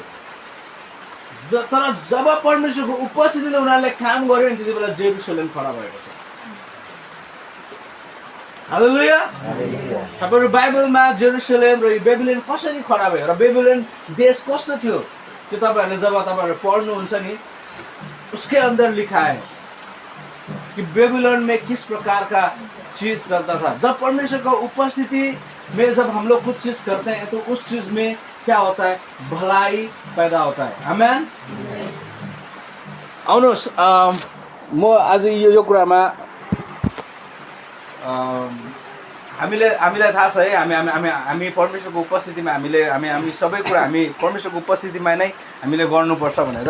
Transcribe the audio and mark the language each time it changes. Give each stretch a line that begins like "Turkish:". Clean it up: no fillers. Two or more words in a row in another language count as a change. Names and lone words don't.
Nepali: तर जब परमेश्वरको उपस्थितिले उनीहरूले काम गर्यो नि, त्यति बेला जेरुसलेम खडा भएको छ। हालेलुया। तपाईँहरू बाइबलमा जेरुसलेम र बेबिलोन कसरी खडा भयो र बेबिलोन देश कस्तो थियो, त्यो तपाईँहरूले जब तपाईँहरू पढ्नुहुन्छ नि,
Hindi: उसके अंदर लिखा है कि बेबीलोन में किस प्रकार का चीज चलता था। जब परमेश्वर का उपस्थिति में जब हम लोग कुछ चीज करते हैं तो उस चीज में क्या होता है, भलाई पैदा होता है। आमेन।
Nepali: आउनुहोस्, म आज यो कुरामा हामीलाई थाहा छ है हामी परमेश्वरको उपस्थितिमा हामी सबै कुरा हामी परमेश्वरको उपस्थितिमा नै हामीले गर्नुपर्छ भनेर।